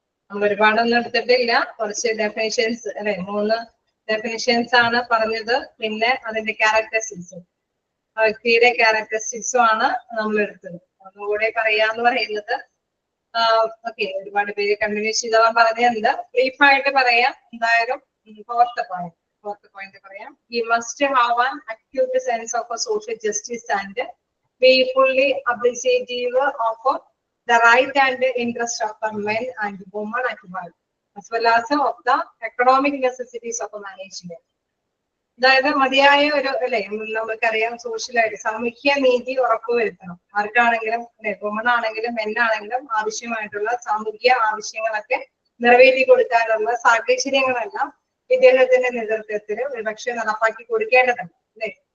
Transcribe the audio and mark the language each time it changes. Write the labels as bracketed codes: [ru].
[ml] നമ്മൾ ഒരുപാടൊന്നും എടുത്തിട്ടില്ല, കുറച്ച് ഡെഫിനിഷൻസ് അല്ലെ 3 ഡെഫിനിഷൻസ് ആണ് പറഞ്ഞത്. പിന്നെ അതിന്റെ ക്യാരക്ടറിസ്റ്റിക്സും വ്യക്തിയുടെ ക്യാരക്ടറിസ്റ്റിക്സും ആണ് നമ്മൾ എടുത്തത്. ഒന്നുകൂടെ പറയാന്ന് പറയുന്നത് ഓക്കെ, ഒരുപാട് പേര് കണ്ടിന്യൂ ചെയ്തോളാൻ പറഞ്ഞിട്ടുണ്ട്. ബ്രീഫായിട്ട് പറയാം. എന്തായാലും ഫോർത്ത് പോയിന്റ് പറയാം. [en] He must have an acute sense of a social justice and be fully appreciative of the right and interest of the men and women at work, as well as of the economic necessities of management. [ml] അതായത് മതിയായ ഒരു അല്ലെ, നമുക്കറിയാം സോഷ്യലായിട്ട് സാമൂഹ്യ നീതി ഉറപ്പുവരുത്തണം. ആർക്കാണെങ്കിലും അല്ലെ, woman ആണെങ്കിലും മെൻ ആണെങ്കിലും ആവശ്യമായിട്ടുള്ള സാമൂഹ്യ ആവശ്യങ്ങളൊക്കെ നിറവേറ്റി കൊടുക്കാനുള്ള സാഹചര്യങ്ങളെല്ലാം ഇദ്ദേഹത്തിന്റെ നേതൃത്വത്തിൽ ഒരുപക്ഷെ നടപ്പാക്കി കൊടുക്കേണ്ടതുണ്ട് അല്ലെ.